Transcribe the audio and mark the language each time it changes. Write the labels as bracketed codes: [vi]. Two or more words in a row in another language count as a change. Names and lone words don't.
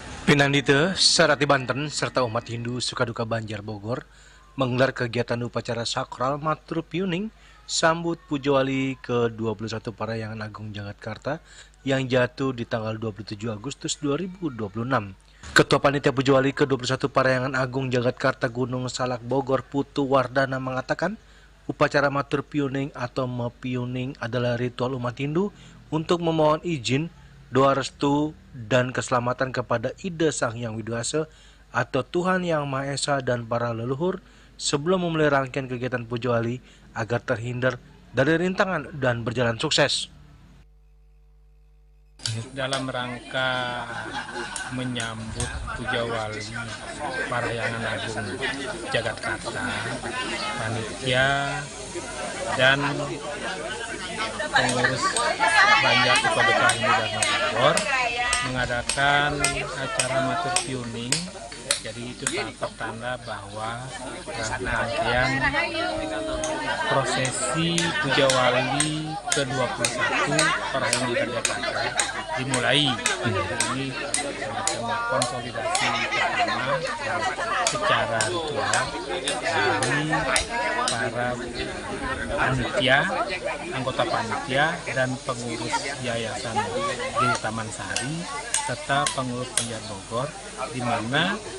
[id] Pinandite, Sarati Banten, serta umat Hindu Sukaduka Banjar Bogor menggelar kegiatan upacara sakral Matur Piuning sambut Pujawali ke-21 Parahyangan Agung Jagatkarta yang jatuh di tanggal 27 Agustus 2026. Ketua Panitia Pujawali ke-21 Parahyangan Agung Jagatkarta Gunung Salak Bogor Putu Wardana mengatakan upacara Matur Piuning atau Mepiuning adalah ritual umat Hindu untuk memohon izin, doa restu, dan keselamatan kepada Ida Sang Hyang Widi-Wasa atau Tuhan Yang Maha Esa dan para leluhur sebelum memulai rangkaian kegiatan Pujawali agar terhindar dari rintangan dan berjalan sukses. Dalam rangka menyambut Pujawali Parahyangan Agung Jagatkarta, panitia dan pengurus Banjar Sukaduka Hindu Dharma Bogor mengadakan acara Matur Piuning. Jadi itu tahap pertanda bahwa rangkaian prosesi Pujawali ke-21 Parahyangan Jagatkarta dimulai. Jadi semacam konsolidasi pertama secara ritual dari para panitia, anggota panitia dan pengurus yayasan di Taman Sari serta pengurus Banjar Bogor, di mana